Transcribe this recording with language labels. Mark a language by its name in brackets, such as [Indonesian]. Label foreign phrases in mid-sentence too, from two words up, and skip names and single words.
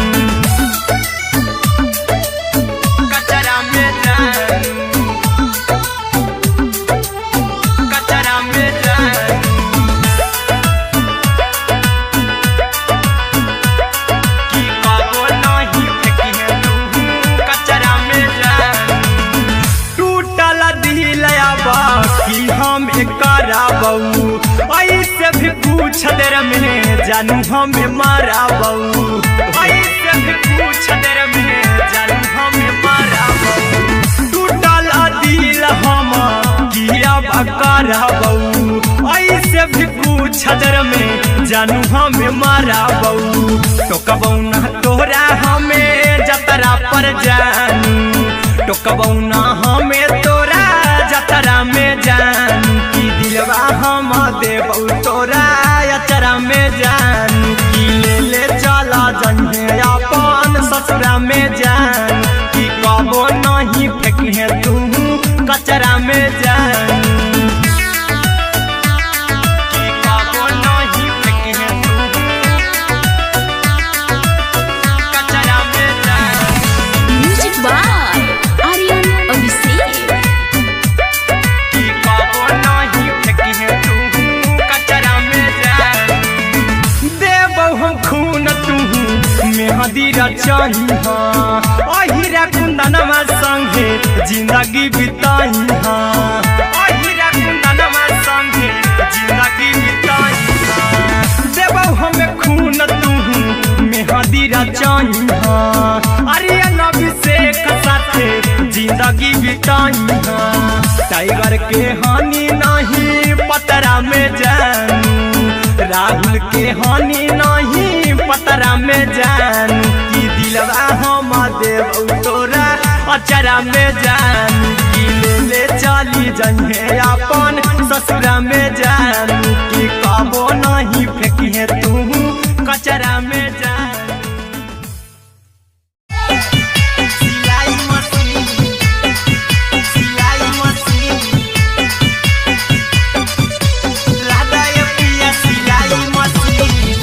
[Angika] कचरा में जानू कचरा में जानू की कबो नहीं फेंके तू कचरा में जानू टूटल दिल आबा कि हम कराबऊ ऐसे भी पूछ देर में जानू हमें माराबऊ ऐसे भी पूछ देर में जानू हमें माराबऊ टूटल दिल हम किया कराबऊ ऐसे भी पूछ देर में जानू हमें माराबऊ टोकबऊ ना तोरा हमें जतरा पर जानू टोकबऊ ना हमें तोरा जतरा में जानू की दिलवा हम देबऊ तोरा अचरा में जानू की ले चला जइहे अपन ससुरा में जानू की कबो नहीं फेंके तू कचरा में जानू की कबो नहीं फेंके तू कचरा में जानू [English] music by आर्यन अभिषेक। [Angika] की कबो नहीं फेंके तू कचरा में जानू देबऊ हम खून तू मेहंदी रचइहा अहिरा कुंदनमा संगे जिंदगी बिताइहा अहिरा कुंदनमा संगे जिंदगी बिताइहा देबऊ हम खून तू मेहंदी रचइहा आर्यन अभिषेक साथे जिंदगी बिताइहा टाइगर के हानि नहीं पतरा में जानू राहुल के हानि नहीं पतरा में जानू की दिलवा हम देबऊ तोरा अचरा में जानू की ले चली जइहे अपन ससुरा में जानू की कबो नहीं फेंके तू कचरा में जानू सिलाई मशीन लादा ये पिया सिलाई मशीन